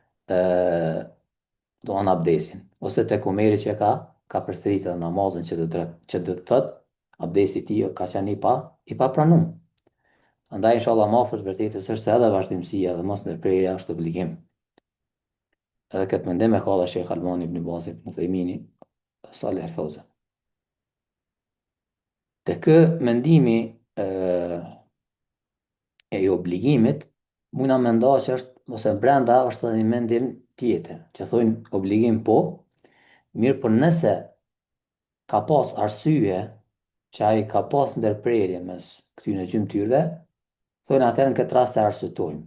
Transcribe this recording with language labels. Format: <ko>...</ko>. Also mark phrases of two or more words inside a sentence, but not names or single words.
<sq>do anë abdesin, ose tek Omeri që ka përsërit edhe namazin që do të thotë abdesi i tij ka qenë i pa pranuar. Andaj inshallah më afër vërtetës është se edhe vazhdimësia dhe mos ndërprerja është obligim. Edhe këtë mendim e ka dhe Shejх Albani ibn Basi ibn Uthejmini, Salih Al-Fawzan. Të kë mendimi e i obligimit, muna me nda që është, ose brenda është edhe një mendim tjetër, që thojnë obligim po, mirë për nëse ka pas arsye që ai ka pas ndërprerje mes këtyre gjymtyrve, thonë atëherë në këtë rast e arsyetojmë.</sq>